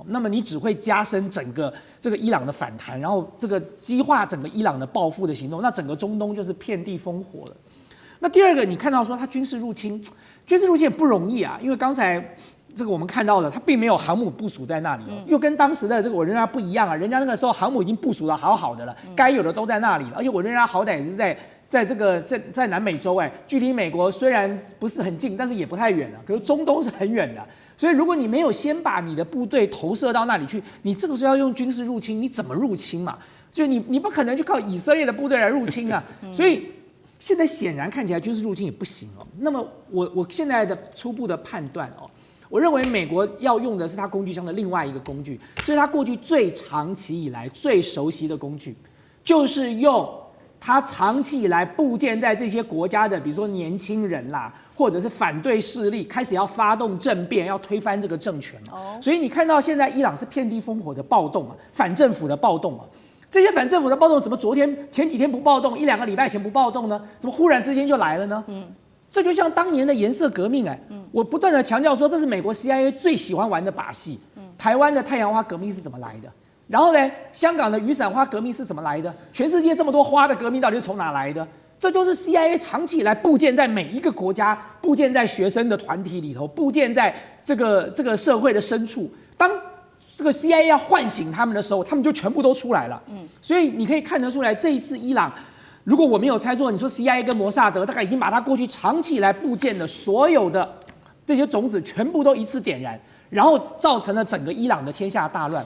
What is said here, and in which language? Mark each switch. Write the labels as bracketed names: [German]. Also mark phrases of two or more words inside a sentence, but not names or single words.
[Chinese] 那麼你只會加深整個這個伊朗的反彈，然後這個激化整個伊朗的報復的行動，那整個中東就是遍地烽火了。那第二個，你看到說他軍事入侵也不容易啊，因為剛才這個我們看到了，他並沒有航母部署在那裡哦，又跟當時的這個委內瑞拉不一樣啊，人家那個時候航母已經部署得好好的了，該有的都在那裡了，而且委內瑞拉好歹也是在南美洲，距離美國雖然不是很近，但是也不太遠啊。可是中東是很遠的，所以如果你沒有先把你的部隊投射到那裡去，你這個時候要用軍事入侵，你怎麼入侵嘛？所以你不可能就靠以色列的部隊來入侵啊。所以現在顯然看起來軍事入侵也不行哦。那麼我現在的初步的判斷哦，我認為美國要用的是它工具箱的另外一個工具，就是它過去最長期以來最熟悉的工具，就是用他長期以來布建在這些國家的，比如說年輕人啦，或者是反對勢力，開始要發動政變，要推翻這個政權嘛。所以你看到現在伊朗是遍地烽火的暴動啊，反政府的暴動啊。這些反政府的暴動怎麼前幾天不暴動，一兩個禮拜前不暴動呢？怎麼忽然之間就來了呢？這就像當年的顏色革命我不斷的強調說，這是美國 CIA 最喜歡玩的把戲。台灣的太陽花革命是怎麼來的？然後呢，香港的雨傘花革命是怎麼來的？全世界這麼多花的革命到底是從哪來的？這就是 CIA 長期以來布建在每一個國家，布建在學生的團體裡頭，布建在這個社會的深處。當這個 CIA 要喚醒他們的時候，他們就全部都出來了。所以你可以看得出來，這一次伊朗，如果我沒有猜錯，你說 CIA 跟摩薩德大概已經把他過去長期以來布建的所有的這些種子全部都一次點燃，然後造成了整個伊朗的天下大亂。